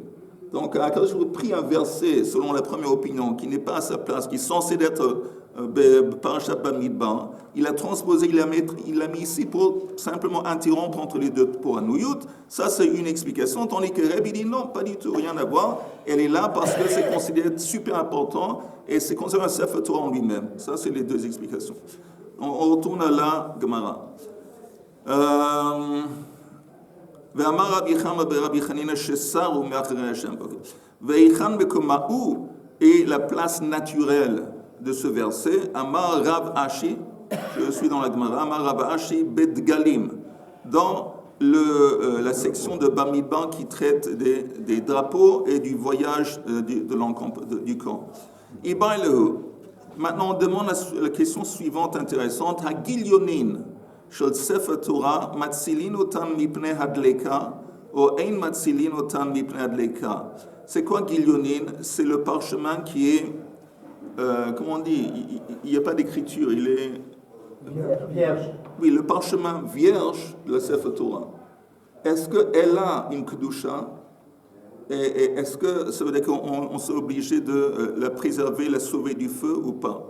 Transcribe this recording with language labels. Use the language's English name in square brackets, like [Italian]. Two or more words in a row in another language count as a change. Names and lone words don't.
[French] Donc, [Hebrew] הקדוש ברוך הוא [French] a pris un verset, selon la première opinion, qui n'est pas à sa place, qui est censé être Parashat Bamidbar, il a transposé, il l'a mis ici pour simplement interrompre entre les deux pouranouyot. Ça, c'est une explication, tandis que Rabbi dit non, pas du tout, rien à voir. Elle est là parce que c'est considéré super important et c'est considéré un [Hebrew] ספר תורה [French] en lui-même. Ça, c'est les deux explications. On retourne à la Gemara. [Hebrew] ואמר רבי חמא ברבי חנינא שסרו מאחרי השם. והיכן מקומהו [French] est la place naturelle de ce verset. [Aramaic] אמר רב אשי, [French] je suis dans la Gemara, [Aramaic] אמר רב אשי בדגלים, [French] dans la section de Bamidbar qui traite des drapeaux et du voyage du camp. [Aramaic] איבעיא להו. [French] Maintenant, on demande la question suivante intéressante. [Hebrew] הגליונים של ספר תורה מצילין אותן מפני הדליקה או אין מצילין אותן מפני הדליקה. [French] C'est quoi Gilyonin? C'est le parchemin qui est, comment on dit, il n'y a pas d'écriture, il est... Vierge. Oui, le parchemin vierge de la [Hebrew] ספר תורה. [French] Est-ce qu'elle a une kedusha? Et est-ce que ça veut dire qu'on s'est obligé de la préserver, la sauver du feu ou pas?